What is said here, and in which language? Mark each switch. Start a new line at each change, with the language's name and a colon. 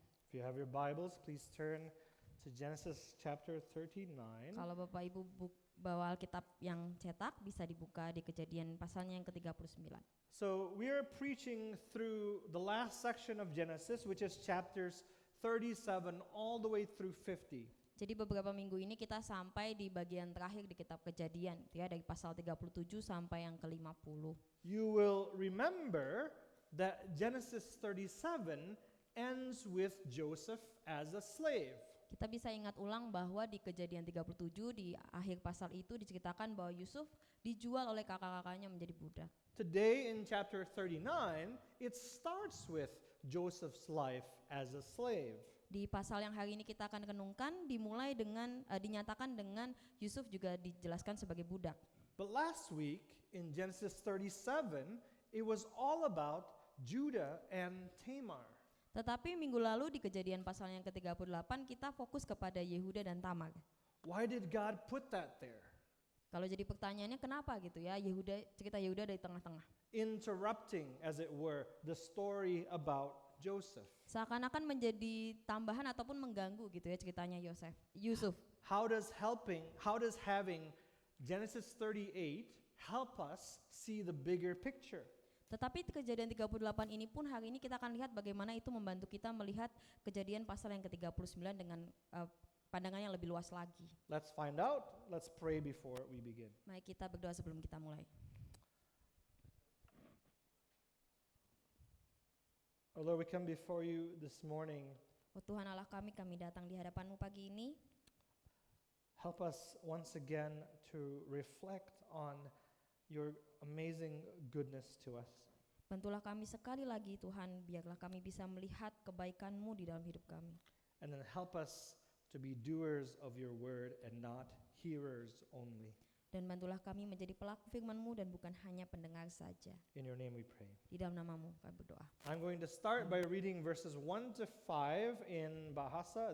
English: If you have your Bibles, please turn to Genesis chapter 39.
Indonesian: Kalau Bapak Ibu bawa Alkitab yang cetak, bisa dibuka di Kejadian pasalnya yang ke-39.
English: So we are preaching through the last section of Genesis, which is chapters 37 all the way through 50.
Indonesian: Jadi beberapa minggu ini kita sampai di bagian terakhir di kitab Kejadian, ya, dari pasal 37 sampai yang ke-50.
English: You will remember that Genesis 37 ends with Joseph as a slave.
Indonesian: Kita bisa ingat ulang bahwa di Kejadian 37 di akhir pasal itu diceritakan bahwa Yusuf dijual oleh kakak-kakaknya menjadi budak.
English: Today in chapter 39, it starts with Joseph's life as a slave.
Indonesian: Di pasal yang hari ini kita akan renungkan dimulai dengan dinyatakan dengan Yusuf juga dijelaskan sebagai budak.
English: But last week in Genesis 37, it was all about Judah and Tamar.
Indonesian: Tetapi minggu lalu di Kejadian pasal yang ke-38 kita fokus kepada Yehuda dan Tamar.
English: Why did God put that there?
Indonesian: Kalau jadi pertanyaannya kenapa gitu ya, cerita Yehuda dari tengah-tengah.
English: Interrupting, as it were, the story about Joseph.
Indonesian: Seakan-akan menjadi tambahan ataupun mengganggu gitu ya ceritanya Yusuf.
English: How does having Genesis 38 help us see the bigger picture?
Indonesian: Tetapi Kejadian 38 ini pun hari ini kita akan lihat bagaimana itu membantu kita melihat Kejadian pasal yang ke-39 dengan pandangan yang lebih luas lagi.
English: Let's find out. Let's pray before we begin.
Indonesian: Mari kita berdoa sebelum kita mulai.
English: Oh Lord, we come before you this morning.
Indonesian: Oh Tuhan Allah kami datang di hadapan-Mu pagi ini.
English: Help us once again to reflect on your amazing goodness to us.
Indonesian: Bantulah kami sekali lagi Tuhan, biarlah kami bisa melihat kebaikan-Mu di dalam hidup kami.
English: And then help us to be doers of your word and not hearers only.
Indonesian: Dan bantulah kami menjadi pelaku firman-Mu dan bukan hanya pendengar saja.
English: In your name we pray.
Indonesian: Di dalam nama-Mu kami berdoa.
English: I'm going to start by reading verses 1 to 5 in Bahasa.